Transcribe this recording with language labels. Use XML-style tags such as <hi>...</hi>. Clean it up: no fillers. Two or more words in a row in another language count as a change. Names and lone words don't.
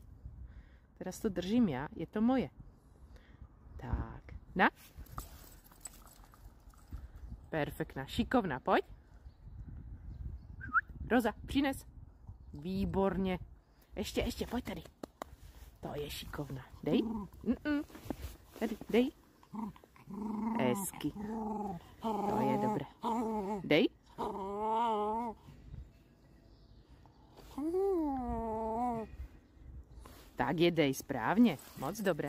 <sk>Teraz to držím ja, je to moje. Tak, na. Perfektná, šikovná, poď. Róza, přines. Výborne. Ešte, poď tady.</sk> <cs>To je šikovná. Dej. Tady, dej. Hezky. To je dobré. Dej. Tak je dej, správně. Moc dobré.</cs>